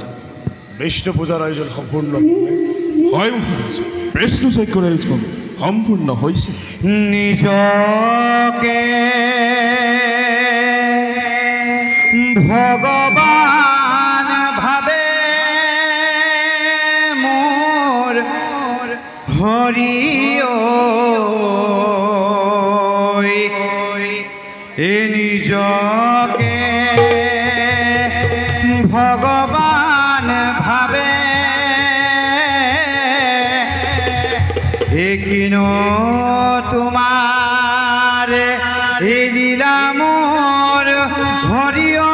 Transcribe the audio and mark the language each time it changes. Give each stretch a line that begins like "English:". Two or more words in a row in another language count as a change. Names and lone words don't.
Bangla: বিষ্ণু পূজার আয়োজন সম্পূর্ণ হয় মহারাজ,
Assamese: বিষ্ণু যজ্ঞৰ আয়োজন সম্পূৰ্ণ হৈছে। নিজকে ভগবান ভাবে মোর হৰি নিজকে ভগবান ভাবে কিনো তোমার লীলা মোর হরি